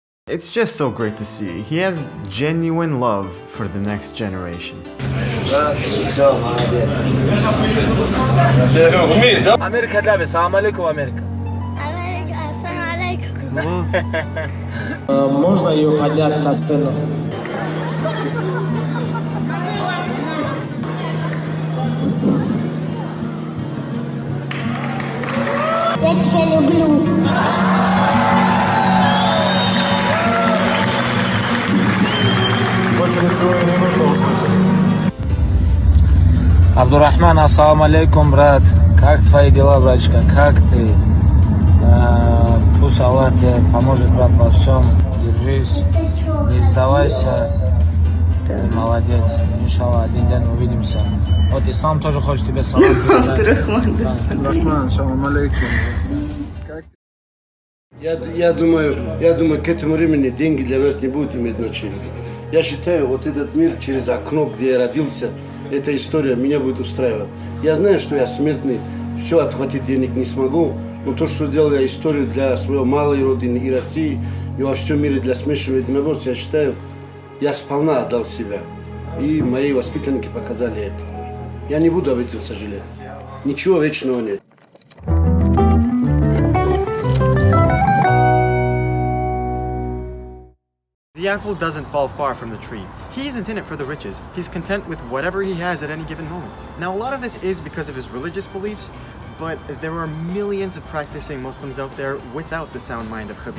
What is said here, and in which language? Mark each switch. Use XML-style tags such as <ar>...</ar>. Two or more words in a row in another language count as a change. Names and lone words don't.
<en>It's just so great to see. He has genuine love for the next generation.</en> <tr>Amerika tabii. Selamun aleyküm Amerika.</tr> <ru>Можно ее поднять на сцену? Я тебя люблю. Больше ничего и не нужно услышать. Абдурахман,</ru> <ar>السلام عليكم,</ar> <ru>брат. Как твои дела, братчика? Как ты? Пусть Аллах тебе поможет, брат, во всем. Держись, не сдавайся. Ты молодец. Иншаллах, один день увидимся. Вот и сам тоже хочет тебе салам передать. Абдурахман,</ru> <ar>السلام عليكم.</ar> <ru>Я думаю, к этому времени деньги для нас не будут иметь значения. Я считаю, вот этот мир через окно, где я родился, эта история меня будет устраивать. Я знаю, что я смертный, все отхватить денег не смогу, но то, что сделал я историю для своей малой родины и России, и во всем мире для смешанного единоборства, я считаю, я сполна отдал себя. И мои воспитанники показали это. Я не буду об этом сожалеть. Ничего вечного нет.</ru> <en>The apple doesn't fall far from the tree. He isn't in it for the riches. He's content with whatever he has at any given moment. Now, a lot of this is because of his religious beliefs, but there are millions of practicing Muslims out there without the sound mind of Khabib.</en>